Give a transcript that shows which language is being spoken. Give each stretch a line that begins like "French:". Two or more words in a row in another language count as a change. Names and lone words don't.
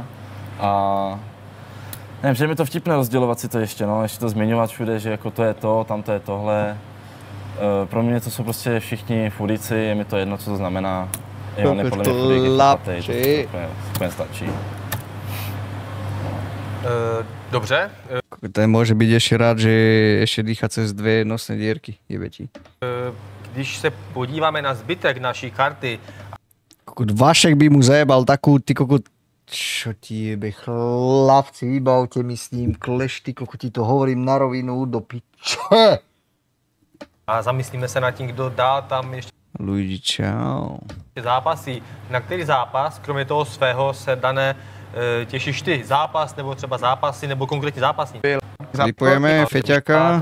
Czech: A nevím, že mi to vtipné rozdělovat si to ještě, no, ještě to zmiňovat všude, že jako to je to, tam to je tohle. Pro mě to jsou prostě všichni furíci, je mi to jedno, co to znamená. Jo, ne, podle mě furík je chlapatej, to úplně stačí. Dobře.
Slovak: Ten môže byť ešte rád, že ešte dýcha cez dve nosné dierky, jebe ti.
Czech: Když se podíváme na zbytek naší karty...
Slovak: Vašek by mu zajebal takú, ty kokot, čo ti jebe, chlapci, vybavte mi s ním kleš, ty kokot, ti to hovorím na rovinu, do piče.
Czech: A zamyslíme se nad tím, kdo dá tam ještě Luigi, čau. zápasy. Na který zápas, kromě toho svého, se dané těšíš ty? Zápas, nebo třeba zápasy, nebo konkrétní zápasník? Vypojeme Feťaka.